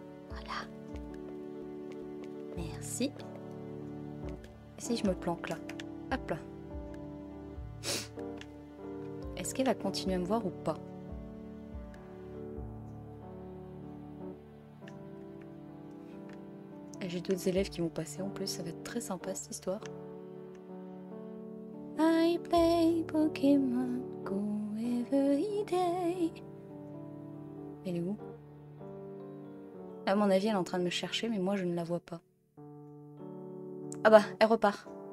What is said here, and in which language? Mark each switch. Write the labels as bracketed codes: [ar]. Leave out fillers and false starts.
[fr] Voilà. Merci. Et si je me planque là? Hop là. Est-ce qu'elle va continuer à me voir ou pas? J'ai d'autres élèves qui vont passer en plus, ça va être très sympa cette histoire. [en] I play Pokémon Go every day. [fr] Elle est où? À mon avis, elle est en train de me chercher, mais moi je ne la vois pas. Ah bah, elle repart.